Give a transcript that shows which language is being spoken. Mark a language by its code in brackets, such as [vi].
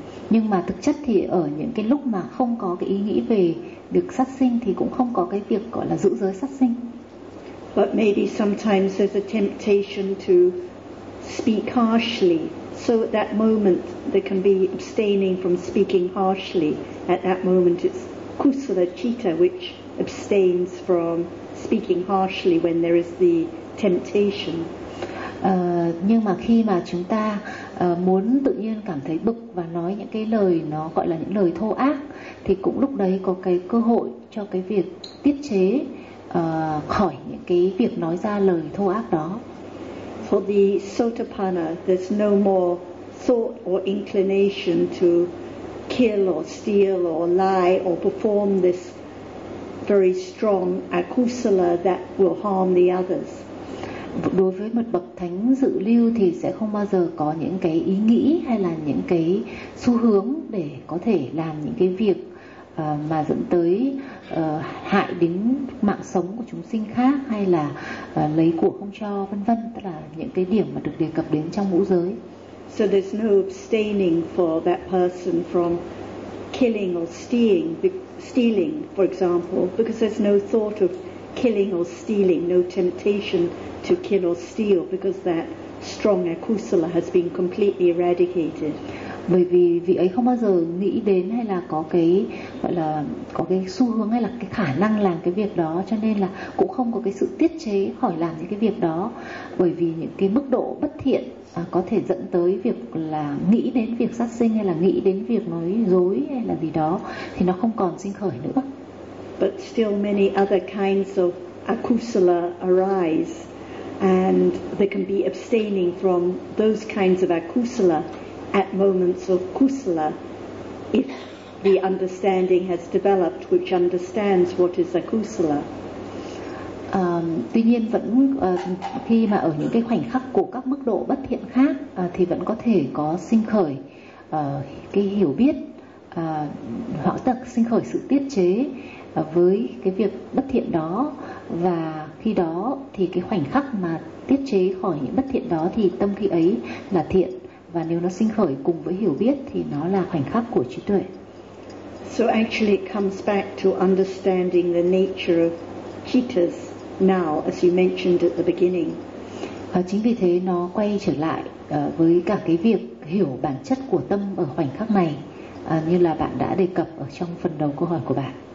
[vi] Nhưng mà thực chất thì ở những cái lúc mà không có cái ý nghĩ về được sát sinh thì cũng không có cái việc gọi là giữ giới sát sinh. [en] But maybe sometimes there's a temptation to speak harshly. So at that moment there can be abstaining from speaking harshly. At that moment it's kusala citta which abstains from speaking harshly when there is the temptation. [vi] Nhưng mà khi mà chúng ta muốn tự nhiên cảm thấy bực và nói những cái lời nó gọi là những lời thô ác, thì cũng lúc đấy có cái cơ hội cho cái việc tiết chế khỏi những cái việc nói ra lời thô ác đó. [en] For the sotapanna, there's no more thought or inclination to kill or steal or lie or perform this very strong akusala that will harm the others. [vi] Đối với một bậc thánh dự lưu thì sẽ không bao giờ có những cái ý nghĩ hay là những cái xu hướng để có thể làm những cái việc mà dẫn tới hại đến mạng sống của chúng sinh khác, hay là lấy của không cho, vân vân, tức là những cái điểm mà được đề cập đến trong ngũ giới. [en] So there's no abstaining for that person from killing or stealing, for example, because there's no thought of killing or stealing, no temptation to kill or steal, because that strong akusala has been completely eradicated. [vi] Bởi vì vị ấy không bao giờ nghĩ đến hay là có cái gọi là có cái xu hướng hay là cái khả năng làm cái việc đó, cho nên là cũng không có cái sự tiết chế khỏi làm những cái việc đó, bởi vì những cái mức độ bất thiện có thể dẫn tới việc là nghĩ đến việc sát sinh hay là nghĩ đến việc nói dối hay là gì đó thì nó không còn sinh khởi nữa. [en] But still many other kinds of akusala arise, and there can be abstaining from those kinds of akusala at moments of kusala if the understanding has developed which understands what is akusala. [vi] Tuy nhiên vẫn khi mà ở những cái khoảnh khắc của các mức độ bất thiện khác thì vẫn có thể có sinh khởi cái hiểu biết hoặc là sinh khởi sự tiết chế với cái việc bất thiện đó, và khi đó thì cái khoảnh khắc mà tiết chế khỏi những bất thiện đó thì tâm khi ấy là thiện, và nếu nó sinh khởi cùng với hiểu biết thì nó là khoảnh khắc của trí tuệ. [en] So actually it comes back to understanding the nature of cittas now as you mentioned at the beginning. [vi] Chính vì thế nó quay trở lại với cả cái việc hiểu bản chất của tâm ở khoảnh khắc này, như là bạn đã đề cập ở trong phần đầu câu hỏi của bạn.